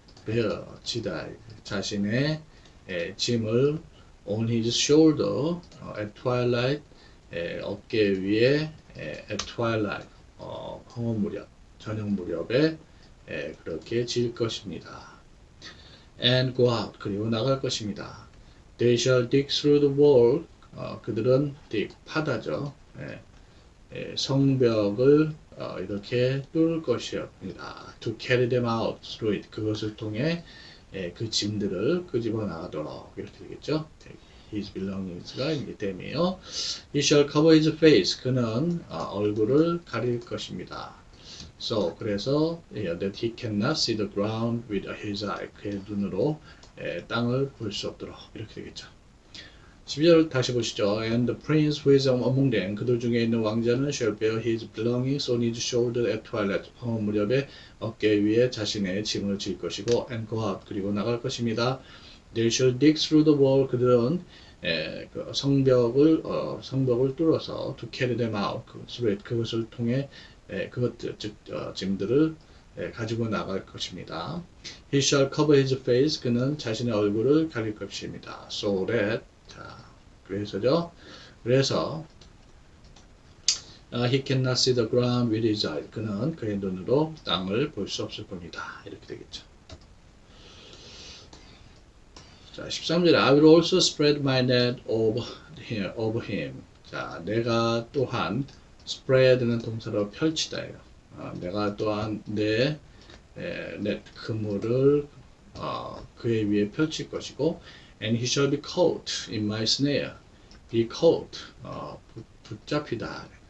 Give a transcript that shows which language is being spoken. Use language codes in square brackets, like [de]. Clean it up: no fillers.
[ko] bear, 지다, 자신의 짐을 [en] on his shoulder at twilight [ko] 어깨 위에 [en] at twilight [ko] 황혼 무렵 저녁 무렵에 그렇게 질 것입니다. [en] And go out [ko] 그리고 나갈 것입니다. [en] They shall dig through the wall [ko] 그들은 [en] dig [ko] 파다죠. 성벽을 이렇게 뚫을 것이옵니다. [en] To carry them out through it [ko] 그것을 통해 그 짐들을 끄집어 나가도록 이렇게 되겠죠. [en] His belongings [ko] 가 이게 됨이에요. [en] He shall cover his face. [ko] 그는 얼굴을 가릴 것입니다. [en] So [ko] 그래서 [en] that he cannot see the ground with his eye. [ko] 그의 눈으로 땅을 볼 수 없도록 이렇게 되겠죠. 12절 다시 보시죠. [en] And the prince who is among them [ko] 그들 중에 있는 왕자는 [en] shall bear his belongings on his shoulder at twilight. [ko] 황혼 무렵에 어깨 위에 자신의 짐을 질 것이고 [en] and go out [ko] 그리고 나갈 것입니다. [en] They shall dig through the wall [ko] 그들은 그 성벽을 뚫어서 [en] to carry them out [ko] 그것을 통해 그것들 즉 짐들을 가지고 나갈 것입니다. [en] He shall cover his face [ko] 그는 자신의 얼굴을 가릴 것입니다. [en] So that [ko] 그래서죠. 그래서 [en] he cannot see the ground with his eye. [ko] 그는 그의 눈으로 땅을 볼 수 없을 겁니다. 이렇게 되겠죠. 자, 13절에 [en] I will also spread my net over him. [ko] 자, 내가 또한 spread는 동사로 펼치다예요. 내가 또한 내 net 그물을 그의 위에 펼칠 것이고 [en] and he shall be caught in my snare. be caught [ko] 붙잡히다.